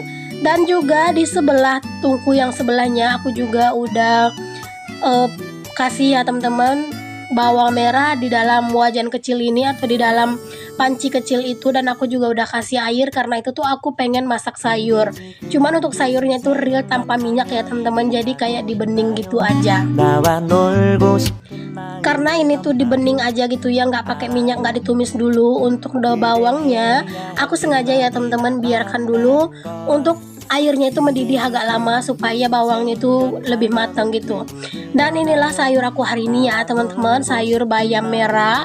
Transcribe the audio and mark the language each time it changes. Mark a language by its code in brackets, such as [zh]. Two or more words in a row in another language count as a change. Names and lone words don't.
[id] Dan juga di sebelah tungku yang sebelahnya aku juga udah kasih ya teman-teman bawang merah di dalam wajan kecil ini atau di dalam panci kecil itu, dan aku juga udah kasih air karena itu tuh aku pengen masak sayur. Cuman untuk sayurnya itu real tanpa minyak ya teman-teman, jadi kayak di bening gitu aja. [ko] 나와 놀고 싶 [id] Karena ini tuh di bening aja gitu ya, nggak pakai minyak, nggak ditumis dulu. Untuk daun bawangnya aku sengaja ya teman-teman biarkan dulu untuk airnya itu mendidih agak lama supaya bawangnya itu lebih matang gitu. Dan inilah sayur aku hari ini ya teman-teman, sayur bayam merah.